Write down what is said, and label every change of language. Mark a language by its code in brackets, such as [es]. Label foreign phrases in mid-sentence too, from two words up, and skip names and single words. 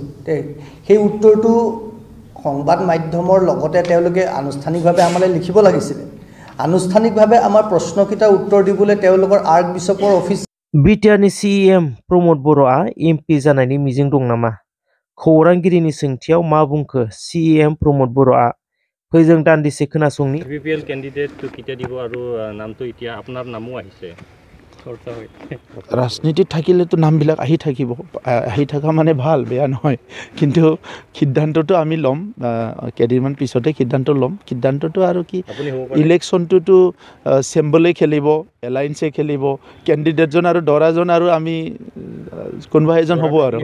[as] সেই উত্তৰটো সংবাদ মাধ্যমৰ লগতে তেওঁলোকে আনুষ্ঠানিকভাৱে আমালৈ লিখিব লাগিছিলে। আনুষ্ঠানিকভাৱে আমাৰ প্ৰশ্নকেইটাৰ উত্তৰ দিবলৈ তেওঁলোকৰ আৰ্কবিশ্বপৰ অফিচ। [brx] बिटिआरनि CEM प्रमद बर'आ MP जानायनि मिजिं दं नामा? खौरांगिरिनि सोंथियाव मा बुंखो CEM प्रमद बर'आ? फै जों दान्दिसे खोनासंनि। [as] BPL কেণ্ডিডেট কেতিয়া দিব আৰু নামটো এতিয়া আপোনাৰ নামো আহিছে চৰ্চা হৈ। ৰাজনীতিত থাকিলেতো নামবিলাক আহি থকা মানে ভাল, বেয়া নহয়। কিন্তু সিদ্ধান্তটো আমি ল'ম, কেইদিনমান পিছতে সিদ্ধান্ত ল'ম। সিদ্ধান্তটো আৰু কি, ইলেকশ্যনটোতো চেম্বলে খেলিব, এলায়েন্সে খেলিব, কেণ্ডিডেটজন আৰু দৰাজন আৰু আমি কোনোবা এজন হ'ব আৰু।